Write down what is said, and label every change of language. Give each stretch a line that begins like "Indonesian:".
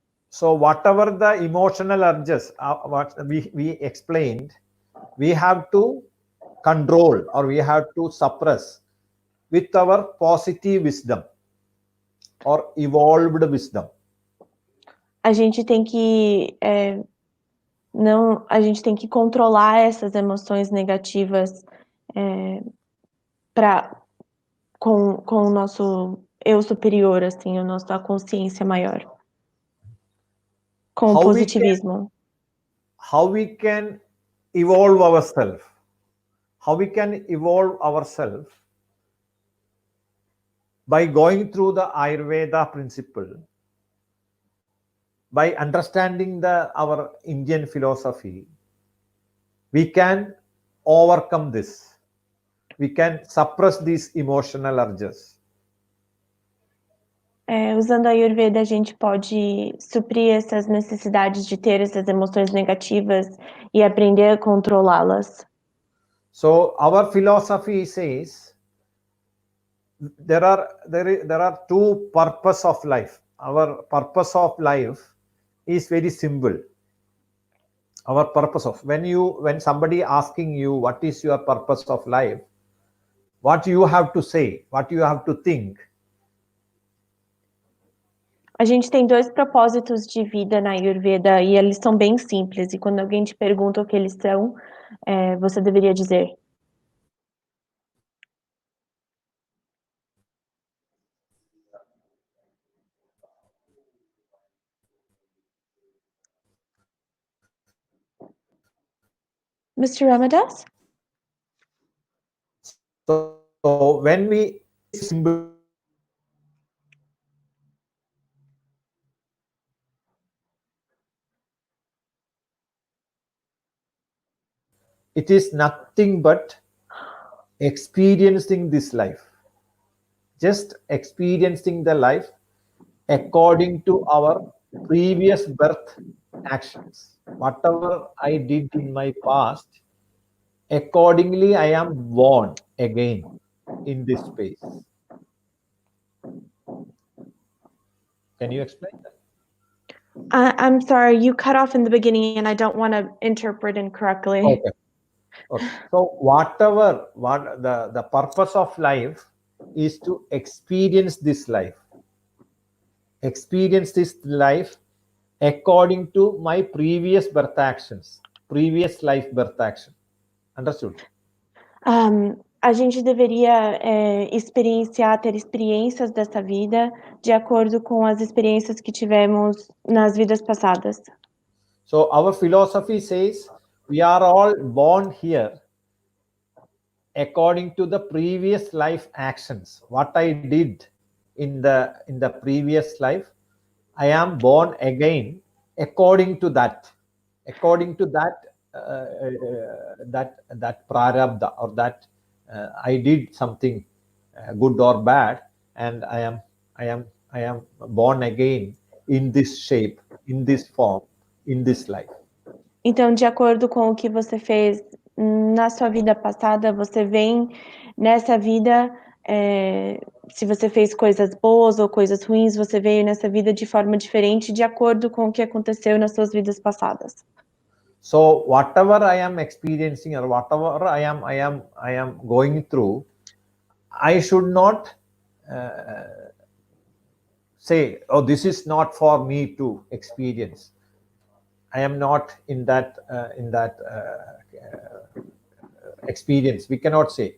English: So whatever the emotional urges, what we explained, we have to control or we have to suppress with our positive wisdom or evolved wisdom.
Portuguese: A gente tem que a gente tem que controlar essas emoções negativas com o nosso eu superior, assim, a consciência maior. Com o positivismo.
English: How we can evolve ourselves? How we can evolve ourselves? By going through the Ayurveda principle, by understanding our Indian philosophy, we can overcome this. We can suppress these emotional urges.
Portuguese: Usando a Ayurveda, a gente pode suprir essas necessidades de ter essas emoções negativas e aprender a controlá-las.
English: So our philosophy says there are two purposes of life. Our purpose of life is very simple. Our purpose of when somebody asking you what is your purpose of life, what you have to say, what you have to think.
Portuguese: A gente tem dois propósitos de vida na Ayurveda e eles são bem simples. E quando alguém te pergunta o que eles são, você deveria dizer: Mr. Ramdas?
English: So when we symbol, it is nothing but experiencing this life. Just experiencing the life according to our previous birth actions. Whatever I did in my past, accordingly I am born again in this space. Can you explain that? I'm sorry, you cut off in the beginning and I don't want to interpret incorrectly. Okay. So the purpose of life is to experience this life. Experience this life according to my previous birth actions, previous life birth action. Understood?
Portuguese: A gente deveria ter experiências dessa vida de acordo com as experiências que tivemos nas vidas passadas.
English: So our philosophy says we are all born here according to the previous life actions. What I did in the previous life, I am born again according to that. According to that prarabdha, or that I did something good or bad, and I am born again in this shape, in this form, in this life.
Portuguese: Então, de acordo com o que você fez na sua vida passada, você vem nessa vida, se você fez coisas boas ou coisas ruins, você veio nessa vida de forma diferente, de acordo com o que aconteceu nas suas vidas passadas.
English: So whatever I am experiencing or whatever I am going through, I should not say, oh, this is not for me to experience. I am not in that experience. We cannot say.